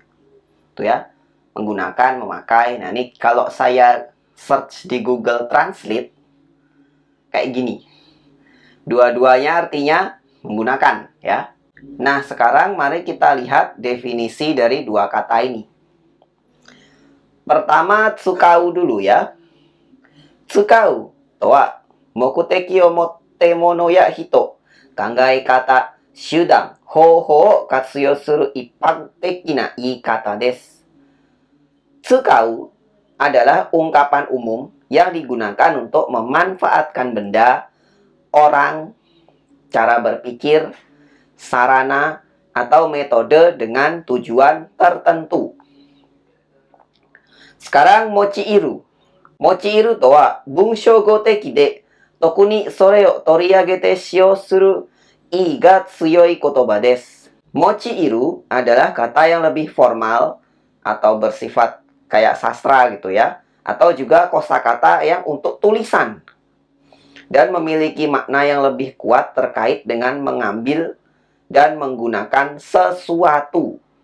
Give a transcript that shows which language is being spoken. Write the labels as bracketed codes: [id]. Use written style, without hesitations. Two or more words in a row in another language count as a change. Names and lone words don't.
[id] Tuh ya, menggunakan, memakai. Nah, ini kalau saya search di Google Translate kayak gini. Dua-duanya artinya menggunakan, ya. Nah, sekarang mari kita lihat definisi dari dua kata ini. Pertama, tsukau dulu ya. [ja] 使うとは目的を持って物や人, 考え方、手段、方法を活用する一般的な言い方です. [id] Tsukau adalah ungkapan umum yang digunakan untuk memanfaatkan benda, orang, cara berpikir, sarana, atau metode dengan tujuan tertentu. [ja] Sekarang mochiiru. 用いるとは文章語的で特にそれを取り上げて使用する意が強い言葉です. [id] Mochiiru adalah kata yang lebih formal atau bersifat kayak sastra gitu ya, atau juga kosakata yang untuk tulisan dan memiliki makna yang lebih kuat terkait dengan mengambil dan menggunakan sesuatu.